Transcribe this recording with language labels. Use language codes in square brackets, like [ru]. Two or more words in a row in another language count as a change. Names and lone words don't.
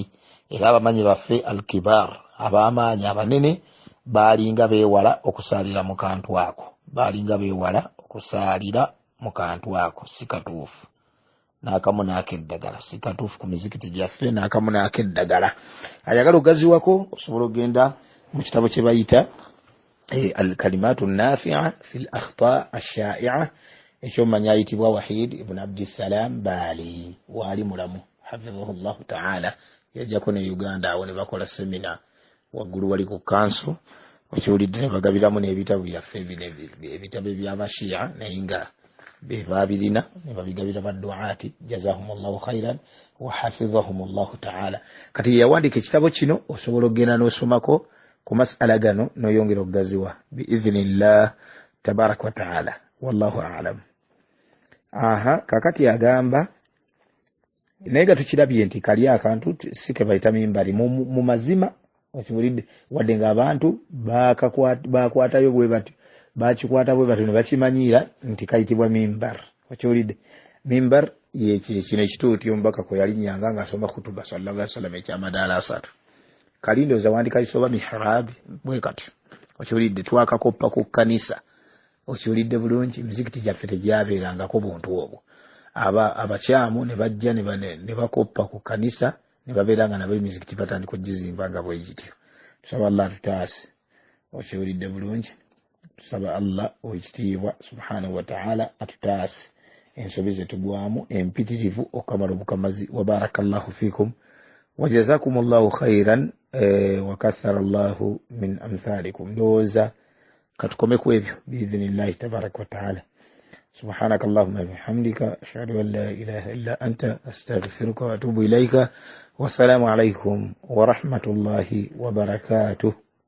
[lg] Era abamanyi baffe alkibar ab'amaanyi abanene baalinga beewala okusaalira mu kantu ako. Sikatuufu n'akamu n'akeddagala. Sikatuufu ku mizikiti gyaffe n'akamu n'akeddagala. Ayagala ogaziwako osobola ogenda mu kitabo kye bayita الكلمات النافعة في الأخطاء الشائعة ekyomanya ayitibwa Wahid ibn Abdissalam Bali wali mulamu [ar] حفظه الله تعالى. [lg] Yajjako ne Uganda awo ne bakola semina waggulu wali ku kanso. Okiwulidde? Ne bagabiramu n'ebitabo byaffe ebitabo eby'abashia naye nga be babirina ne babigabira badduaati [ar] جزاهم الله خيرا وحفظهم الله تعالى. [lg] Kati yawandika ekitabo kino osobola okgenda n'osomako ku mas'ala gano n'oyongera okugaziwa [ar] بإذن الله تبارك وتعالى. والله أعلم. [lg] Kakati agamba naye nga tukirabye nti kali akantu si ke bayita mimbari mu mazima. Okiwulidde? Wadde ng'abantu bakwatayo bwe batyo bakikwata bwe batyo ne bakimanyiira nti kayitibwa mimbar. Okiwulidde? Mimbar kino ekituuti omubaka kwe yalinnyanga ng'asoma khutuba [ar] صلى الله عليه وسلم [lg] ekyamadaala 3. Kali ndowooza wandika kisoba mihrab bwe katyo. Okiwulidde? Twakakoppa ku kkanisa. Okiwulidde bulungi? Mizikiti gyaffe tegyabeerangako buntu obwo. Abakyamu ne bajja ne bakoppa ku kanisa ne babeeranga nabo emizikiti batandika ogizimba nga bwe gityo. Tusaba Allah atutaase. Okiwulidde bulungi? Tusaba Allah ow'ekitiibwa [ar] سبحانه وتعالى [lg] atutaase ensobi ze tugwamu empitirivu okamala obukamazi. [ar] وبارك الله فيكم وجزاكم الله خيرا وكثر الله من أمثالكم. [lg] Ndowooza katukome ku ebyo [ar] بإذن الله تبارك وتعالى. سبحانك اللهم وبحمدك أشهد أن لا إله إلا أنت أستغفرك وأتوب إليك والسلام عليكم ورحمة الله وبركاته.